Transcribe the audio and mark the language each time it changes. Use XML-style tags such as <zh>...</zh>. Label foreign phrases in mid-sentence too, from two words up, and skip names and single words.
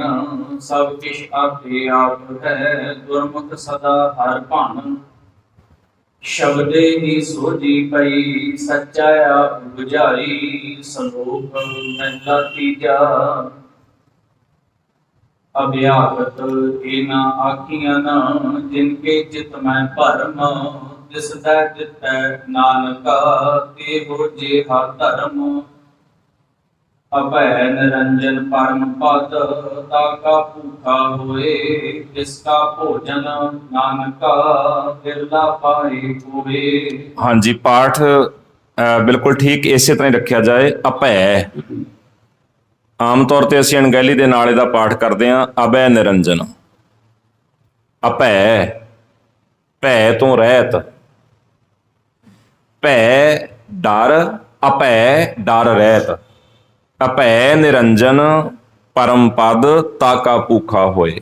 <pa>ਸਭ ਕਿਛ ਆਪੇ ਆਪ ਹੈ ਗੁਰਮੁਖ ਸਦਾ ਹਰ ਭਾਣ। ਸ਼ਬਦੇ ਹੀ ਸੋਜੀ ਪਈ ਸੱਚਾ ਆਪ ਬੁਝਾਈ। ਸੰਲੋਕ ਮਹਿਲਾ ਤੀਜਾ ਅਭਿਆਗਤ ਏ ਨ ਆਖੀਆਂ ਨ ਜਿਨਕੇ ਚਿਤ ਮੇਂ ਭਰਮ ਦਿਸਦੈ ਦਿਤੈ ਨਾਨਕਾ ਤੇ ਹੋ ਜੇਹਾ ਧਰਮ ਅਭੈ ਨਿਰੰਜਨ ਪਰਮ ਪਦ ਤਾਕਾ ਭੂਖਾ ਹੋਏ ਜਿਸਕਾ ਭੋਜਨ ਨਾਨਕਾ ਬਿਰਲਾ ਪਾਏ ਹੋਏ। ਹਾਂਜੀ ਪਾਠ ਬਿਲਕੁਲ ਠੀਕ ਇਸੇ ਤਰ੍ਹਾਂ ਹੀ ਰੱਖਿਆ ਜਾਏ। ਅਭੈ ਆਮ ਤੌਰ ਤੇ ਅਸੀਂ ਅਣਗਹਿਲੀ ਦੇ ਨਾਲ ਇਹਦਾ ਪਾਠ ਕਰਦੇ ਹਾਂ ਅਭੈ ਨਿਰੰਜਨ। ਅਭੈ ਭੈ ਤੋਂ ਰਹਿਤ, ਭੈ ਡਰ, ਅਭੈ ਡਰ ਰਹਿਤ, ਅਭੈ ਨਿਰੰਜਨ ਪਰਮ ਪਦ ਤਾਕਾ ਭੂਖਾ ਹੋਏ।</pa>